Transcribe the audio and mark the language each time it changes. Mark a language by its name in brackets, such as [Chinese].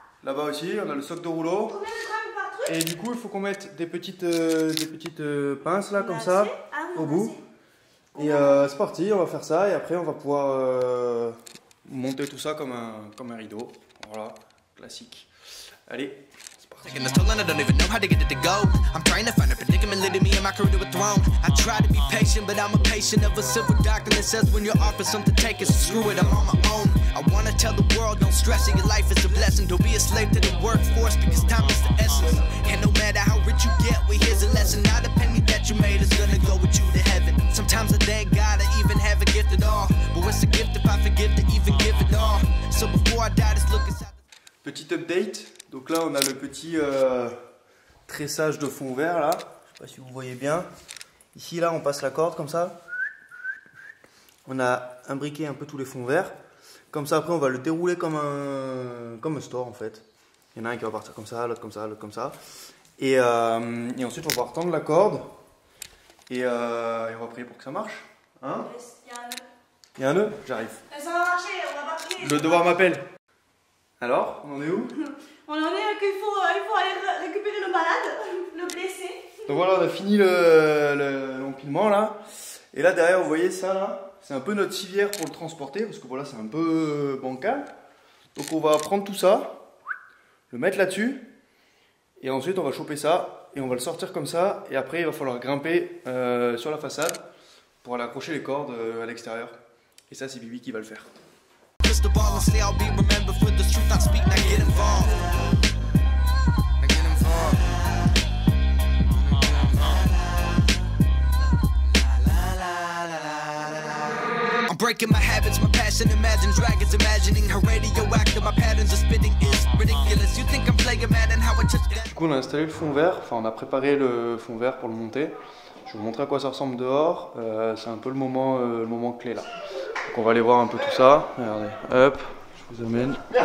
[French] Là-bas aussi, on a le socle de rouleau. Combien de tringles par truc? Et du coup, il faut qu'on mette des petites pinces, là, comme ça, au bout. Et c'est parti, on va faire ça. Et après, on va pouvoir monter tout ça comme un rideau. Voilà, classique. Allez, c'est parti. [English] Taking this toll and I don't even know how to get it to go. I'm trying to find a predicament leading me and my career to a throne. I try to be patient, but I'm a patient of a silver doctrine that says when you're offered something, take it. So screw it, I'm on my own. I wanna tell the world, don't stress it, your life is a blessing. Don't be a slave to the workforce because time is the essence. And no matter how rich you get, well here's a lesson. Not a penny that you made is gonna go with you to heaven. Sometimes I thank God I even have a gift at all. But what's a gift if I forget to even give it all? So before I die, just look inside. [French] Petit update. Donc là, on a le petit tressage de fond vert là. Je sais pas si vous voyez bien. Ici, là, on passe la corde comme ça. On a imbriqué un peu tous les fonds verts. Comme ça, après, on va le dérouler comme un store en fait. Il y en a un qui va partir comme ça, l'autre comme ça, l'autre comme ça. Et ensuite, on va retendre la corde. Et on va prier pour que ça marche. Hein? Il y a un nœud? J'arrive. Ça va marcher, on va pas prier. Le devoir m'appelle. Alors, on en est où? On en est qu'il faut aller récupérer le malade, le blessé. Donc voilà, on a fini l'empilement là. Et là derrière, vous voyez ça là, c'est un peu notre civière pour le transporter parce que voilà, c'est un peu bancal. Donc on va prendre tout ça, le mettre là-dessus. Et ensuite on va choper ça et on va le sortir comme ça. Et après il va falloir grimper sur la façade pour aller accrocher les cordes à l'extérieur. Et ça c'est Bibi qui va le faire. [English] Crystal ball and say I'll be remembered for the truth I speak. Now get involved. Now get involved. I'm breaking my habits, my passion. Imagine dragons, imagining her radioactive. My patterns of spitting is ridiculous. You think I'm playing mad and how I touch that. [French] Du coup on a installé le fond vert, enfin on a préparé le fond vert pour le monter. Je vais vous montrer à quoi ça ressemble dehors. C'est un peu le moment clé là. Donc on va aller voir un peu tout ça. Regardez, hop, je vous amène.